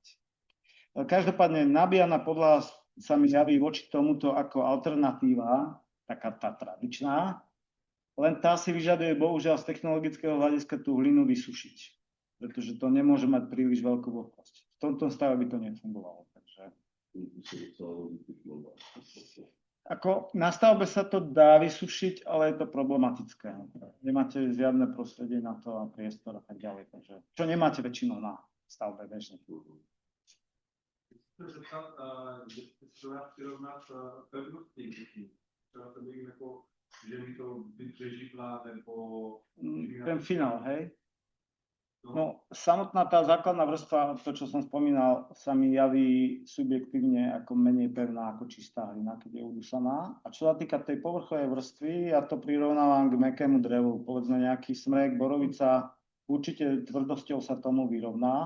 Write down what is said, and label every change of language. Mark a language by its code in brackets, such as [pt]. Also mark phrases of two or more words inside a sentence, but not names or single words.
[sk] Každopádne nabíjana podľa sa mi javí voči tomuto ako alternatíva, taká tá tradičná, len tá si vyžaduje bohužiaľ z technologického hľadiska tú hlinu vysušiť, pretože to nemôže mať príliš veľkú vlhkosť. V tomto stave by to nefungovalo. Takže... Ako na stavbe sa to dá vysušiť, ale je to problematické. Nemáte žiadne prostredie na to a priestor a tak ďalej. Takže, čo nemáte väčšinou na stavbe bežne. [cs] Chci se zeptat, že se dá přirovnat pevnosti. Třeba to by jako, že mi to vypřežitla nebo... [sk] Ten finál, hej? No, samotná tá základná vrstva, to, čo som spomínal, sa mi javí subjektívne ako menej pevná ako čistá hlina, keď je udusaná. A čo sa týka tej povrchovej vrstvy, ja to prirovnávam k mäkkému drevu. Povedzme nejaký smrek, borovica, určite tvrdosťou sa tomu vyrovná.